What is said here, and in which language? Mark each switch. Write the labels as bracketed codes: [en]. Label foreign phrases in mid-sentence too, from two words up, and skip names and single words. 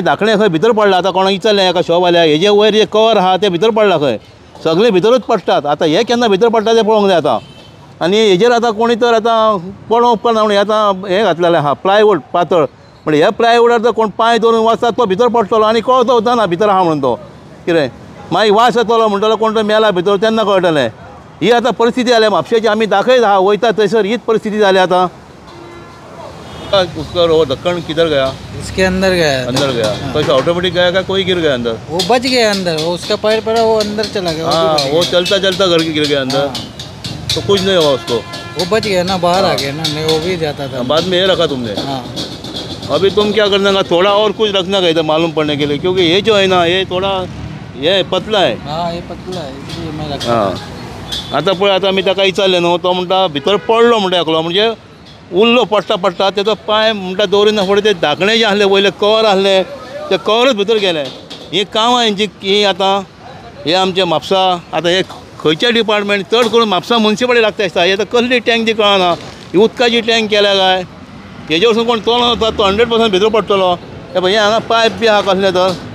[kok] धाकणें खंय भितर पडलां आतां कोणाक विचारलें एका शॉपवाल्या हेजे वयर जे कवर आहा तें भितर पडलां खंय सगळे भितरूच पडटात आतां हे केन्ना भितर पडटा तें पळोवंक जाय आतां आनी हेजेर आतां कोणी तर आतां पळोवंक उपकारना म्हणून आतां हें घातलेलें आहा प्लायवूड पातळ म्हणजे ह्या प्लायवूडार जर कोण पांय दवरून वचता तो भितर पडटलो आनी कळतो वचना भितर आहा म्हणून तो कितें मागीर वास येतलो म्हणटलो कोण तो मेला भितर तेन्ना कळटलें ही आतां परिस्थिती जाल्या म्हापशेची आमी दाखयत आहा वयता थंयसर हीच परिस्थिती जाल्या आतां [hi] उसका वो ढक्कन किधर गया इसके अंदर गया तो ऑटोमेटिक गया क्या कोई गिर गया अंदर वो बच गया अंदर वो उसका पैर पड़ा वो अंदर चला गया हाँ वो चलता चलता घर के गिर गया अंदर तो कुछ नहीं हुआ उसको वो बच गया ना बाहर आ गया ना नहीं वो भी जाता था बाद में ये रखा तुमने हाँ अभी तुम क्या करना का थोड़ा और कुछ रखना का इधर मालूम पड़ने के लिए क्योंकि ये जो है ना ये थोड़ा ये पतला है हाँ ये पतला है इसलिए मैं रखा [kok] हाँ आतां पळय आतां आमी ताका विचारलें न्हू तो म्हणटा भितर पडलो म्हणटा एकलो म्हणजे उरलो पडटा तेजो पांय म्हणटा दवरिना फुडें ते धाकणें जें आसलें वयलें कवर आसलें तें कवरच भितर गेलें ही कामां हेंची ही आतां हे आमचे म्हापसा आतां हे खंयचे डिपार्टमेंट चड करून म्हापसा मुन्सिपाल्टी लागता दिसता ही आतां कसली टँक ती कळना ही उदकाची टँक केल्या काय हेजे वरसून कोण चलोन वता तो 100% भितर पडटलो हे पळय हे हांगा पायप बी आहा कसलें तर